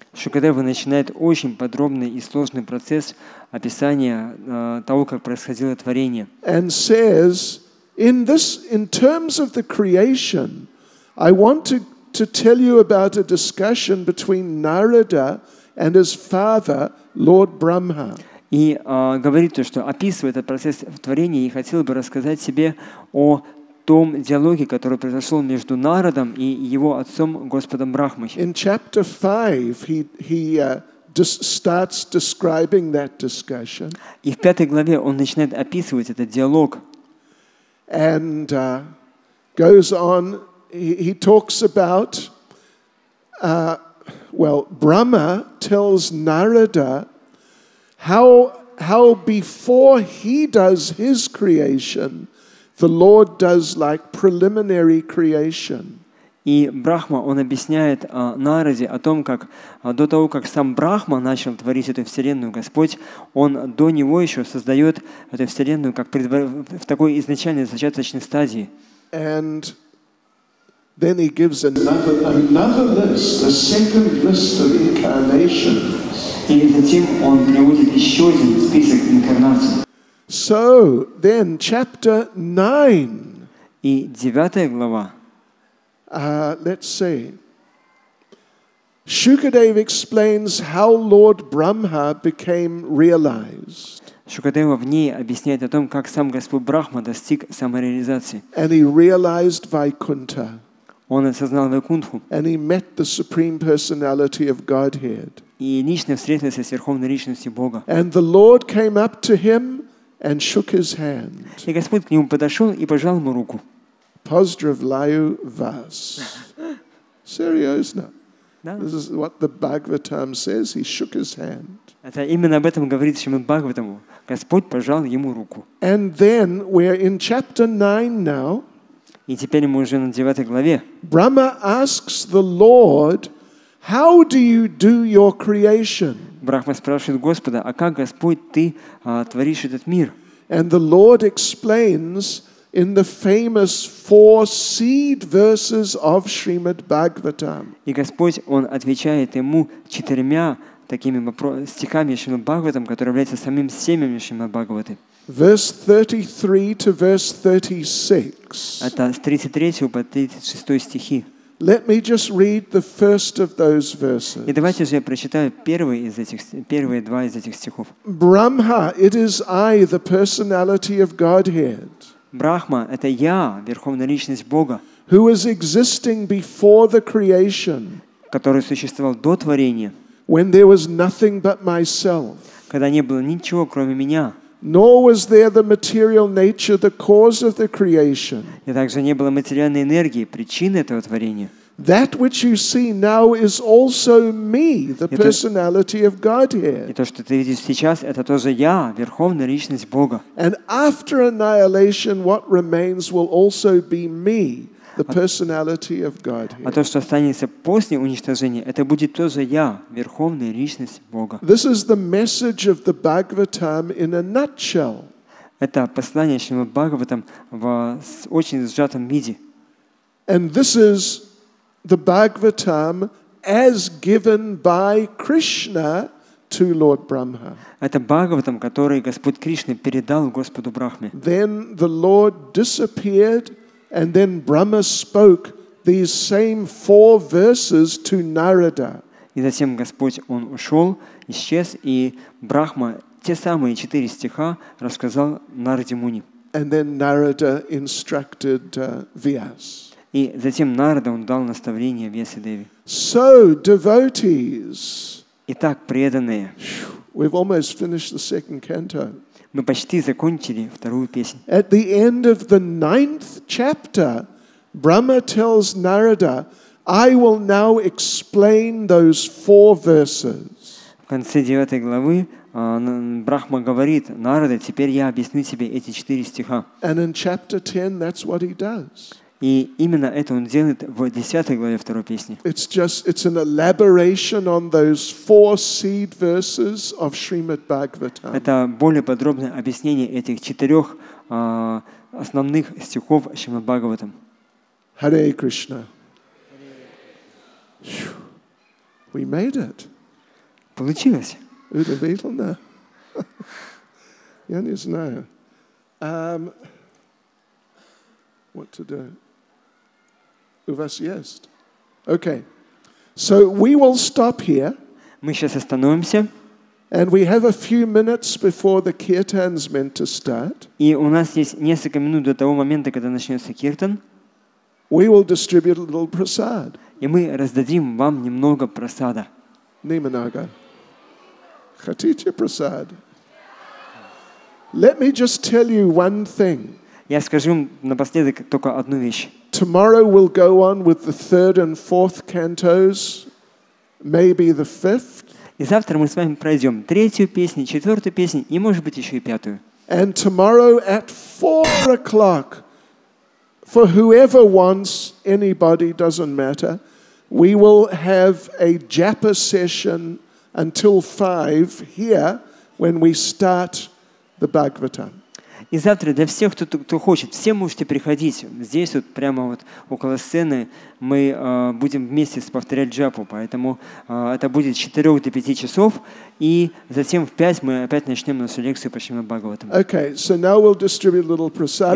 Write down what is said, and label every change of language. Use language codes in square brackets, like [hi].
[ru] Шукадева начинает очень подробный и сложный процесс описания того, как происходило творение. [en] And says, in terms of the creation, I want to tell you about a discussion between Narada and his father, Lord Brahma. [ru] И говорит то, что описывая этот процесс творения, я хотел бы рассказать себе о том диалоге, который произошел между Народом и его отцом Господом Брахмой. [en] In chapter 5, he starts describing that discussion. [ru] И в 5 главе он начинает описывать этот диалог. [en] And goes on, he talks about, Brahma tells Narada how before he does his creation, the Lord does like preliminary creation. [ru] И Брахма, он объясняет Нараде о том, как до того, как сам Брахма начал творить эту вселенную, Господь, он до него еще создает эту вселенную как в такой изначальной зачаточной стадии. [en] And then he gives another list, a second list of incarnations. [ru] И затем он приводит еще один список инкарнаций. [en] So then, chapter 9. [ru] И 9 глава. [en] Let's see. Shukadeva explains how Lord Brahma became realized. [ru] Шукадева в ней объясняет о том, как сам Господь Брахма достиг самореализации. [en] And he realized Vaikuntha. [ru] Он осознал Вайкунтху. [en] And he met the supreme personality of Godhead. [ru] И лично встретился с верховной личностью Бога. [en] And the Lord came up to him and shook his hand. [ru] И Господь к нему подошел и пожал ему руку. Pozdravляю вас. [en] Seriously. [ru] Да. [en] This is what the Bhagavatam says. He shook his hand. [ru] Это именно об этом говорит Шримад Бхагаватаму. Господь пожал ему руку. [en] And then we're in chapter 9 now. [ru] И теперь мы уже на 9 главе. [en] Brahma asks the Lord, how do you do your creation? [ru] Брахма спрашивает Господа, а как, Господь, ты творишь этот мир? [en] And the Lord explains in the famous 4 seed verses of Srimad Bhagavatam. [ru] И Господь, Он отвечает ему 4 такими стихами Шримад Бхагаватам, которые являются самим семенем Шримад Бхагаваты. [en] Verse 33 to verse 36. [ru] Это с 33 по 36 стихи. [en] Let me just read the first of those verses. [ru] И давайте же я прочитаю первые 2 из этих стихов. [en] Brahma, it is I, the personality of Godhead. [ru] Брахма — это я, верховная личность Бога, [en] who was existing before the creation, [ru] который существовал до творения, [en] when there was nothing but myself. [ru] когда не было ничего, кроме меня. [en] Nor was there the material nature, the cause of the creation. [ru] И также не было материальной энергии, причины этого творения. [en] That which you see now is also me, the personality of Godhead. [ru] И то, что ты видишь сейчас, это тоже я, верховная личность Бога. [en] And after annihilation, what remains will also be me, the personality of Godhead. [ru] А то, что останется после уничтожения, это будет тоже я, верховная личность Бога. [en] This is the message of the Bhagavatam in a nutshell. [ru] Это послание Шримад Бхагаватам в очень сжатом виде. [en] And this is the Bhagavatam as given by Krishna to Lord Brahma. [ru] Это Бхагаватам, который Господь Кришна передал Господу Брахме. [en] Then the Lord disappeared, and then Brahma spoke these same 4 verses to Narada. [ru] И затем Господь, Он ушел, исчез, и Брахма те самые 4 стиха рассказал Нараде Муни. [en] And then Narada instructed Vyas. [ru] И затем Нарада, он дал наставление Вьясадеве. [en] So, devotees, [ru] Итак, преданные, [en] we've almost finished the second canto. [ru] мы почти закончили 2 песнь. [en] At the end of the 9th chapter, Brahma tells Narada, I will now explain those 4 verses. [ru] В конце 9 главы Брахма говорит: Нарада, теперь я объясню тебе эти 4 стиха. [en] And in chapter 10, that's what he does. [ru] И именно это он делает в 10 главе 2 песни. [en] It's an elaboration on those 4 seed verses of Srimad Bhagavatam. [ru] Это более подробное объяснение этих 4 основных стихов Шримад Бхагаватам. [en] Hare Krishna. We made it. [ru] Получилось. Udavitana. Я не знаю. [en] What to do? [ru] У вас есть? [en] Okay. So we will stop here. [ru] Мы сейчас остановимся. [en] And we have a few minutes before the kirtan's meant to start. [ru] И у нас есть несколько минут до того момента, когда начнется киртан. [en] We will distribute a little prasad. [ru] И мы раздадим вам немного прасада. Nimanaga. Khatitya prasad. [en] Let me just tell you one thing. [ru] Я скажу напоследок только одну вещь. [en] Tomorrow we'll go on with the 3rd and 4th cantos, maybe the 5th. [ru] И завтра мы с вами пройдем 3-ю песню, 4-ю песню и, может быть, еще и 5-ю. [en] And tomorrow at 4 o'clock, for whoever wants, anybody, doesn't matter, we will have a japa session until 5 here when we start the Bhagavatam. [ru] И завтра для всех, кто хочет, все можете приходить. Здесь вот прямо вот около сцены мы будем вместе повторять джапу, поэтому это будет с 4 до 5 часов, и затем в 5 мы опять начнем нашу лекцию по Шримад Бхагаватам. [en] Okay, so now we'll distribute a little prasad.